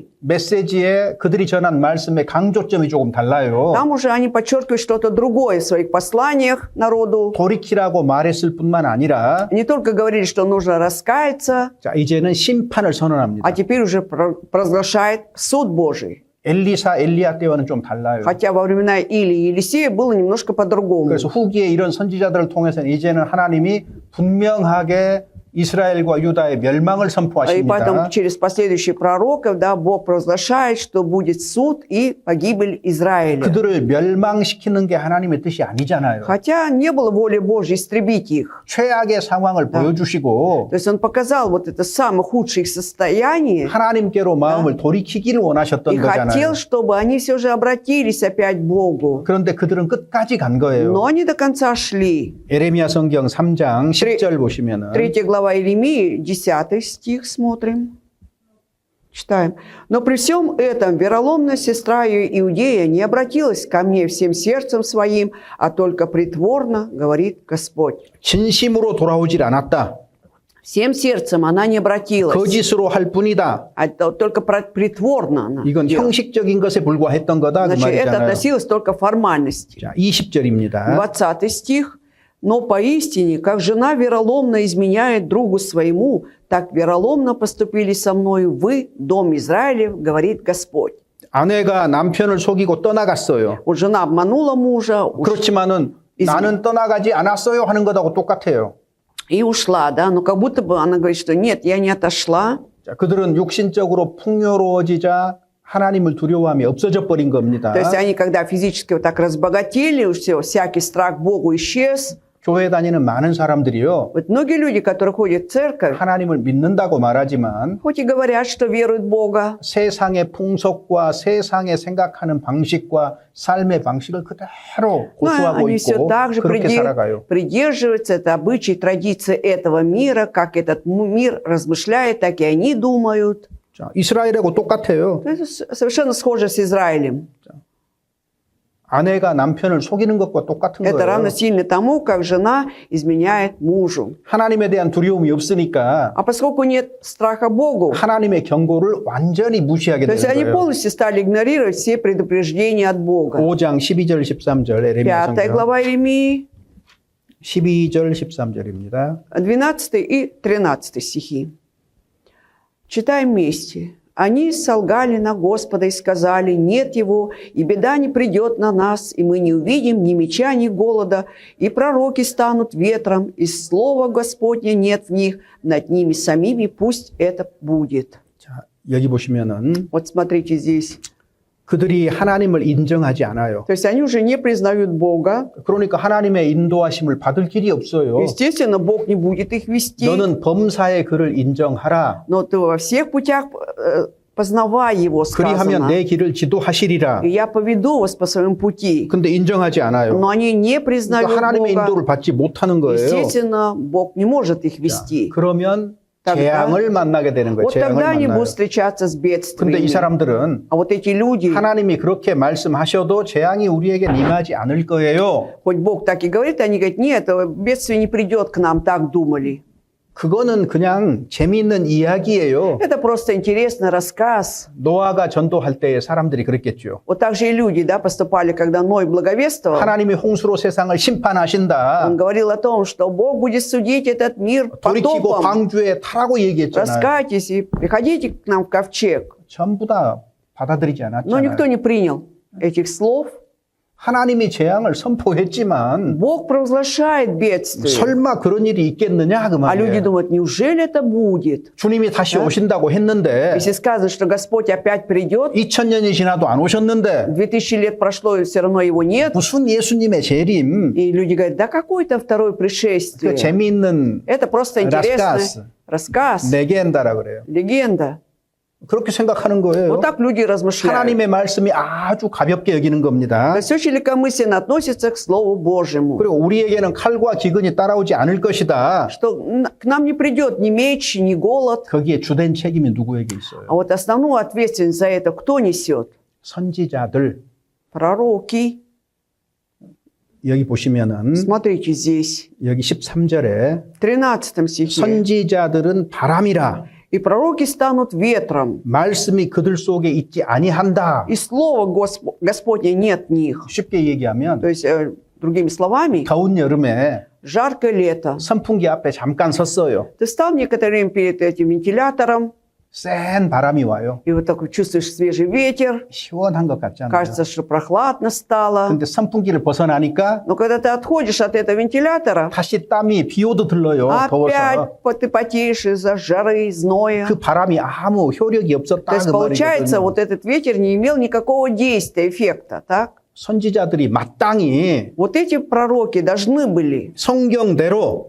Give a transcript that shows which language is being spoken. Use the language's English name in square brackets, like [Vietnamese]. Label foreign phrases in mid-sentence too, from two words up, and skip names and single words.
[Korean] 메시지에 그들이 전한 말씀의 강조점이 조금 달라요. [Russian] там уже они подчеркивают что-то другое в своих посланиях народу. [Korean] 돌이키라고 말했을 뿐만 아니라 [Russian] Не только говорили, что нужно раскаяться, [Korean] 자, 이제는 심판을 선언합니다. [Russian] а теперь уже провозглашает суд Божий. [Korean] 엘리사, 엘리야 때와는 좀 달라요. [Russian] Хотя во времена Илии и Елисея было немножко по-другому. [Korean] 그래서 후기에 이런 선지자들을 통해서는 이제는 하나님이 분명하게 이스라엘과 유다의 멸망을 [Russian] И [Korean] 선포하십니다. [Russian] поэтому через последующих пророков, да, Бог провозглашает, что будет суд и погибель Израиля. [Korean] 그들을 멸망시키는 게 하나님의 뜻이 아니잖아요. [Russian] Хотя не было воли Божьей истребить их. [Korean] 최악의 상황을 보여주시고 [Russian] То есть он показал вот это самое худшее их состояние [Korean] 하나님께로 마음을 돌이키기를 원하셨던 [Russian] и [Korean] 거잖아요. [Russian] хотел, чтобы они все же обратились опять к Богу. [Korean] 그런데 그들은 끝까지 간 거예요. [Russian] Но они до конца шли. [Korean] 에레미야 성경 3장 10절 보시면은 [Russian] 3 глава Иеремии, 10 стих смотрим. Читаем. «Но при всем этом вероломная сестра ее Иудея не обратилась ко мне всем сердцем своим, а только притворно, говорит Господь». [Korean] 진심으로 돌아오질 않았다. [Russian] Всем сердцем она не обратилась, [Korean] 거짓으로 할 뿐이다. [Russian] а только притворно она [Korean] 이건 [Russian] делала. [Korean] 형식적인 것에 불과했던 거다 그 [Russian] Значит, это [Korean] 말이잖아요. [Russian] относилось только к формальности. [Korean] 자, 20절입니다. [Russian] 20 стих. «Но поистине, как жена вероломно изменяет другу своему, так вероломно поступили со мною вы, дом Израилев, говорит Господь». [Korean] 아내가 남편을 속이고 떠나갔어요. [Russian] Вот жена обманула мужа [Korean] 그렇지만은 나는 떠나가지 않았어요 하는 것하고 똑같아요. [Russian] и ушла, да, но как будто бы она говорит, что нет, я не отошла. [Korean] 자, 그들은 육신적으로 풍요로워지자 하나님을 두려워함이 없어져 버린 겁니다. [Russian] То есть они, когда физически вот так разбогатели, все, всякий страх Богу исчез. [Korean] 교회 다니는 많은 사람들이요. [Russian] Вот многие люди, которые ходят в церковь, [Korean] 하나님을 믿는다고 말하지만 [Russian] хоть и говорят, что веруют в Бога, [Korean] 세상의 풍속과 세상의 생각하는 방식과 삶의 방식을 그대로 [Russian] но [Korean] 고수하고 [Russian] они все [Korean] 있고 [Russian] так же [Korean] 그렇게 살아가요. [Russian] придерживаются это обычаи, традиции этого мира, как этот мир размышляет, так и они думают. [Korean] 자, 이스라엘하고 똑같아요. [Russian] Это совершенно схоже с Израилем. [Korean] 아내가 남편을 속이는 것과 똑같은 [Russian] Это [Korean] 거예요. [Russian] равносильно тому, как жена изменяет мужу. [Korean] 하나님에 대한 두려움이 없으니까 [Russian] А поскольку нет страха Богу, [Korean] 하나님의 경고를 완전히 무시하게 [Russian] то есть [Korean] 되는 [Russian] они [Korean] 거예요. [Russian] полностью стали игнорировать все предупреждения от Бога. [Korean] 5장 12절 13절 에레미야 [Russian] 5 [Korean] 성경 [Russian] глава Иеремии, [Korean] 12절 13절입니다. [Russian] 12 и 13 стихи. Читаем вместе. «Они солгали на Господа и сказали, нет его, и беда не придет на нас, и мы не увидим ни меча, ни голода, и пророки станут ветром, и слова Господня нет в них, над ними самими пусть это будет». [Korean] 자, 여기 보시면은 [Russian] Вот смотрите здесь. [Korean] 그들이 하나님을 인정하지 않아요. [Russian] То есть они уже не признают Бога. [Korean] 그러니까 하나님의 인도하심을 받을 길이 없어요. [Russian] Естественно, Бог не будет их вести. [Korean] 너는 범사의 그를 인정하라. [Russian] Но ты во всех путях познавай Его, [Korean] 그리하면 [Russian] сказано. [Korean] 내 길을 지도하시리라. [Russian] И я поведу вас по своему пути. [Korean] 근데 인정하지 않아요. [Russian] Но они не признают [Korean] 그러니까 하나님의 [Russian] Бога. [Korean] 인도를 받지 못하는 거예요. [Russian] Естественно, Бог не может их [Korean] 자, [Russian] вести. [Korean] 그러면 [Russian] тогда- [Korean] 재앙을 만나게 되는 거예요. [Russian] Вот тогда [Korean] 재앙을 [Russian] они [Korean] 만나요. [Russian] будут встречаться с [Korean] 근데 [Russian] бедствиями. [Korean] 이 사람들은 [Russian] А вот эти люди, [Korean] 하나님이 그렇게 말씀하셔도 재앙이 우리에게 임하지 않을 거예요. [Russian] хоть Бог так и говорит, они говорят, нет, бедствие не придет к нам, так думали. [Korean] 그거는 그냥 재미있는 이야기예요. [Russian] Это просто интересный рассказ. [Korean] 노아가 전도할 때의 사람들이 그랬겠죠. [Russian] Вот так же и люди, да, поступали, когда Ной благовествовал. [Korean] 하나님이 홍수로 세상을 심판하신다. [Russian] Он говорил о том, что Бог будет судить этот мир [Korean] 돌이키고 [Russian] потопом. [Korean] 방주에 타라고 얘기했잖아요. [Russian] Раскайтесь и приходите к нам в ковчег. [Korean] 전부 다 받아들이지 [Russian] Но никто [Korean] 않았잖아요. [Russian] не принял этих слов. [Korean] 하나님이 재앙을 선포했지만 [Russian] Бог провозглашает бедствие. [Korean] 설마 그런 일이 있겠느냐 그 [Russian] А люди [Korean] 말이에요. [Russian] думают, неужели это будет? [Korean] 주님이 다시 오신다고 했는데 [Russian] Если сказано, что Господь опять придет, [Korean] 2000년이 지나도 안 오셨는데 [Russian] 2000 лет прошло, и все равно его нет. [Korean] 무슨 예수님의 재림. [Russian] И люди говорят, да какое там второе [Korean] 그 [Russian] пришествие? [Korean] 재미있는 [Russian] Это просто интересный рассказ, [Korean] 레겐다라 그래요. [Russian] легенда. [Korean] 그렇게 생각하는 거예요. [Russian] Вот так люди размышляют. [Korean] 하나님의 말씀이 아주 가볍게 여기는 겁니다. [Russian] То есть очень легкомысленно относятся к Слову Божьему. [Korean] 그리고 우리에게는 칼과 기근이 따라오지 않을 것이다. [Russian] Что к нам не придет ни меч, ни голод. [Korean] 거기에 주된 책임이 누구에게 있어요? [Russian] А вот основную ответственность за это кто несет? [Korean] 선지자들. [Russian] Пророки. [Korean] 여기 보시면은 [Russian] Смотрите здесь, [Korean] 여기 13절에 [Russian] в 13 стихе. [Korean] 선지자들은 바람이라 [Russian] «И пророки станут ветром, [Korean] 말씀이 그들 속에 있지 아니한다. [Russian] и слова Господня нет в них». [Korean] 쉽게 얘기하면 [Russian] То есть, другими словами, [Korean] 더운 여름에 [Russian] жаркое лето. [Korean] 선풍기 앞에 잠깐 섰어요. [Russian] Ты стал некоторое время перед этим вентилятором, [Korean] 센 바람이 와요. [Russian] и вот так вот чувствуешь свежий ветер, [Korean] 시원한 것 같잖아요. [Russian] кажется, что прохладно стало. [Korean] 근데 선풍기를 벗어나니까 [Russian] Но когда ты отходишь от этого вентилятора, [Korean] 다시 땀이 비오도 들러요. 더워서. [Russian] опять ты потеешь из-за жары, зноя. [Korean] 그 바람이 아무 효력이 [Russian] То [Korean] 없었다 [Russian] есть, [Korean] 그 [Russian] получается, [Korean] 말이거든요. [Russian] вот этот ветер не имел никакого действия, эффекта, так? [Korean] 선지자들이 마땅히 [Russian] Вот эти пророки должны были [Korean] 성경대로